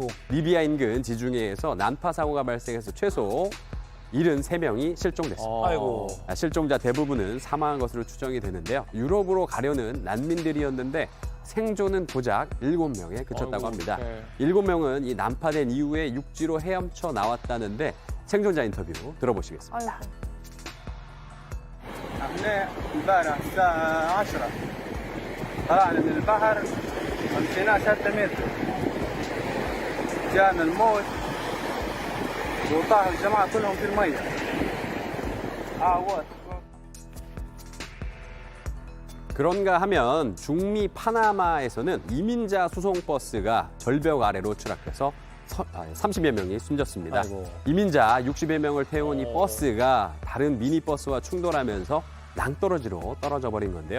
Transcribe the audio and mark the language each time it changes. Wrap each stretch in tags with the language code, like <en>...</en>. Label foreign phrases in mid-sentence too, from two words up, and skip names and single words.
<ko>리비아 인근 지중해에서 난파 사고가 발생해서 최소 73명이 실종됐습니다. 아이고. 실종자 대부분은 사망한 것으로 추정이 되는데요. 유럽으로 가려는 난민들이었는데 생존은 고작 7명에 그쳤다고 합니다. 7명은 이 난파된 이후에 육지로 헤엄쳐 나왔다는데 생존자 인터뷰 들어보시겠습니다.</ko> <ar>احنا امبارح الساعة 10 طلعنا من البحر مشينا 3 متر جانا الموت وطاح الجماعة كلهم في المية</ar> <ko>그런가 하면 중미 파나마에서는 이민자 수송버스가 절벽 아래로 추락해서 30여 명이 숨졌습니다. 아이고. 이민자 60여 명을 태운 이 버스가 다른 미니버스와 충돌하면서 낭떠러지로 떨어져 버린 건데요.</ko>